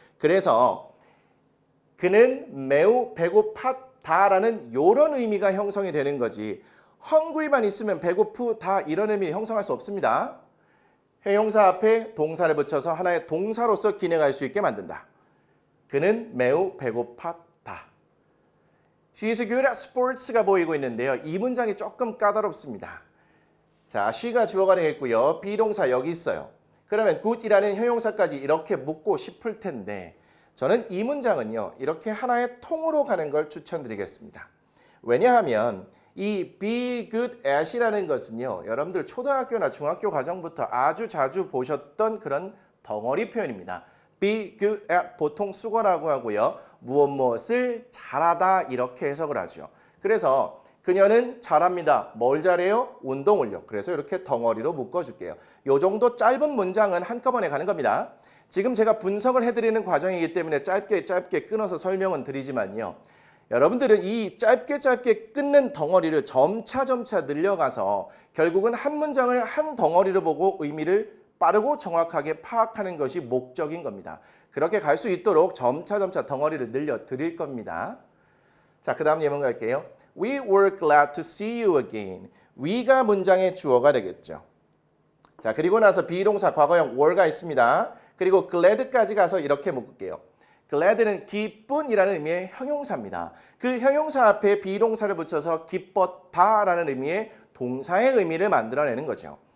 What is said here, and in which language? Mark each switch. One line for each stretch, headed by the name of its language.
Korean: 그래서 그는 매우 배고팠다라는 이런 의미가 형성이 되는 거지 hungry만 있으면 배고프다 이런 의미 형성할 수 없습니다. 형용사 앞에 동사를 붙여서 하나의 동사로서 기능할 수 있게 만든다. 그는 매우 배고팠다.
English: She is good at sports가
Korean: 보이고 있는데요. 이 문장이 조금 까다롭습니다. 자, she가 주어가 되겠고요. 비동사 여기 있어요. 그러면 good이라는 형용사까지 이렇게 묶고 싶을 텐데 저는 이 문장은요. 이렇게 하나의 통으로 가는 걸 추천드리겠습니다. 왜냐하면 이 be good at이라는 것은요. 여러분들 초등학교나 중학교 과정부터 아주 자주 보셨던 그런 덩어리 표현입니다. be good at 보통 수거라고 하고요. 무엇을 잘하다 이렇게 해석을 하죠. 그래서 그녀는 잘합니다. 뭘 잘해요? 운동을요. 그래서 이렇게 덩어리로 묶어줄게요. 이 정도 짧은 문장은 한꺼번에 가는 겁니다. 지금 제가 분석을 해드리는 과정이기 때문에 짧게 끊어서 설명은 드리지만요. 여러분들은 이 짧게 끊는 덩어리를 점차 늘려가서 결국은 한 문장을 한 덩어리로 보고 의미를 빠르고 정확하게 파악하는 것이 목적인 겁니다. 그렇게 갈 수 있도록 점차 덩어리를 늘려 드릴 겁니다. 자, 그 다음 예문 갈게요.
English: We were glad to see you again.
Korean: we가 문장의 주어가 되겠죠. 자, 그리고 나서 비동사 과거형 were가 있습니다. 그리고 glad까지 가서 이렇게 묶을게요. glad는 기쁜이라는 의미의 형용사입니다. 그 형용사 앞에 비동사를 붙여서 기뻤다라는 의미의 동사의 의미를 만들어내는 거죠.